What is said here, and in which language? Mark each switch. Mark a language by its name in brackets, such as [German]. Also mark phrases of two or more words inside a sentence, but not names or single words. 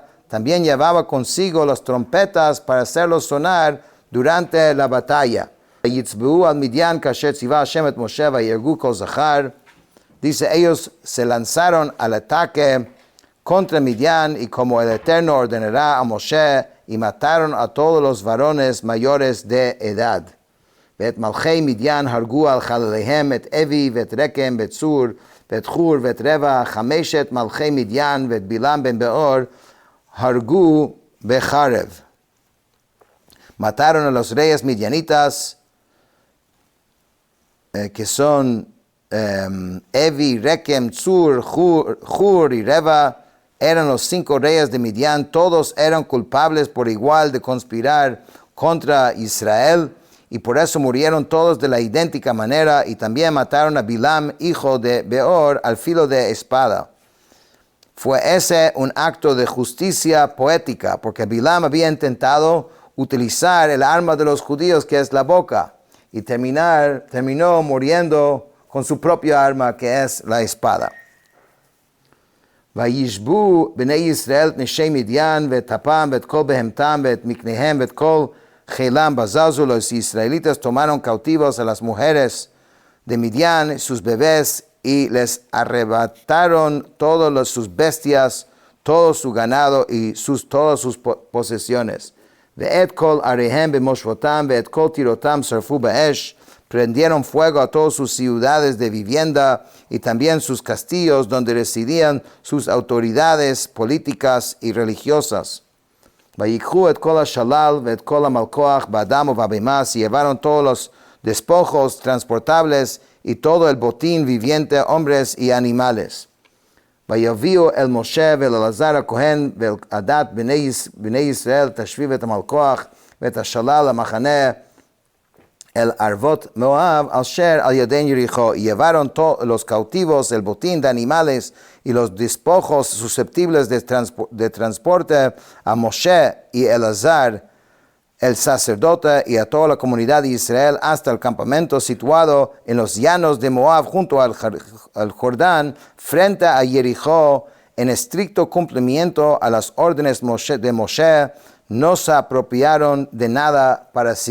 [Spanish] También llevaba consigo las trompetas para hacerlos sonar durante la batalla. Dice, ellos se lanzaron al ataque contra Midian y como el Eterno ordenará a Moshe, y mataron a todos los varones mayores de edad. [Hebrew] ואת מלכי מדיין הרגו על חלליהם את אבי ואת רקם ואת צור ואת חור ואת רבע 5 מלכי מדיין ואת בלעם בן באור הרגו בחרב. [Spanish] Mataron a los reyes midianitas que son Evi, Rekem, Tzur, Hur y Reva. Eran los 5 reyes de Midian, todos eran culpables por igual de conspirar contra Israel y por eso murieron todos de la idéntica manera y también mataron a Bilam, hijo de Beor, al filo de espada. Fue ese un acto de justicia poética porque Bilam había intentado utilizar el arma de los judíos que es la boca y terminó muriendo con su propia arma que es la espada. [Hebrew] וישבו בני ישראל את נשי מדיין ואת טפם ואת כל בהמתם ואת מקניהם ואת כל חילם בזזו. [Spanish] Los israelitas tomaron cautivos a las mujeres de Midian, sus bebés, y les arrebataron todas sus bestias, todo su ganado y todas sus posesiones. [Hebrew] ואת כל עריהם במושבותם ואת כל טירותם שרפו באש. [Spanish] Prendieron fuego a todas sus ciudades de vivienda y también sus castillos donde residían sus autoridades políticas y religiosas. [Hebrew] ויקחו את כל השלל ואת כל המלכוח באדם ובבהמה, [Spanish] y llevaron todos los despojos transportables y todo el botín viviente, hombres y animales. [Hebrew] ויביאו אל משה ואל אלעזר הכהן ואל עדת בני ישראל תשביב את המלכוח ואת השלל המחנה אל ערבות מואב על אשר על ירדן ירחו, [Spanish] y llevaron los cautivos, el botín de animales y los despojos susceptibles de transporte a Moshe y Elazar, el sacerdote, y a toda la comunidad de Israel hasta el campamento situado en los llanos de Moab junto al Jordán, frente a Jericho, en estricto cumplimiento a las órdenes de Moshe, no se apropiaron de nada para sí.